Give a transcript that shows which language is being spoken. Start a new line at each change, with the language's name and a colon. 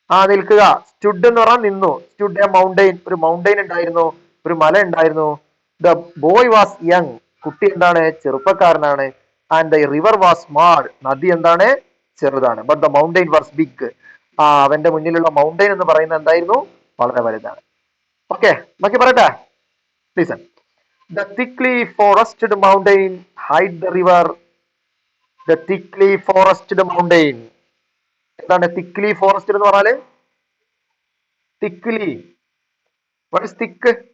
Malayalam: നിൽക്കുക. സ്റ്റുഡ് എന്ന് പറഞ്ഞാൽ നിന്നു.
English: stood a mountain,
Malayalam: ഒരു മൗണ്ടെയിൻ ഉണ്ടായിരുന്നു, ഒരു മല ഉണ്ടായിരുന്നു.
English: the boy was young,
Malayalam: കുട്ടി എന്താണ്? ചെറുപ്പക്കാരനാണ്.
English: and the river was small,
Malayalam: നദി എന്താണ്? ചെറുതാണ്.
English: but the mountain was big,
Malayalam: അവന്റെ മുന്നിലുള്ള മൗണ്ടെയിൻ എന്ന് പറയുന്നത് എന്തായിരുന്നു? വളരെ വലുതാണ്. ഓക്കെ, ബാക്കി പറയട്ടെ. Listen.
English: The thickly forested mountain hide the river. The thickly forested mountain.
Malayalam: എന്താണ് thickly forested എന്ന് പറഞ്ഞാല്?
English: thickly, what is thick?